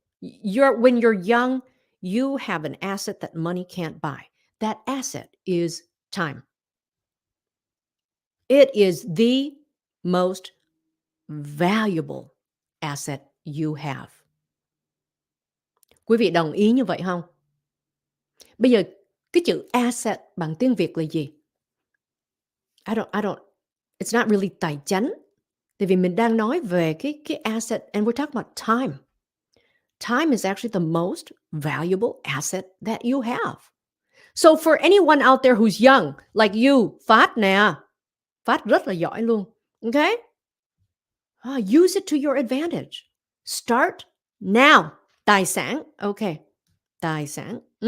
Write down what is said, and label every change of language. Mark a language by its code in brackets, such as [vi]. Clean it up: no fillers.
[en] When you're young, you have an asset that money can't buy. That asset is time. It is the most valuable asset you have. [vi] Quý vị đồng ý như vậy không? Bây giờ cái chữ asset bằng tiếng Việt là gì? [en] I don't it's not really tài chánh. [vi] Tại vì mình đang nói về cái asset [en] and we're talking about time. Time is actually the most valuable asset that you have. So for anyone out there who's young, like you, [vi] Phát nè, Phát rất là giỏi luôn. [en] Okay? Use it to your advantage. Start now. Tài sản. Okay. Tài sản.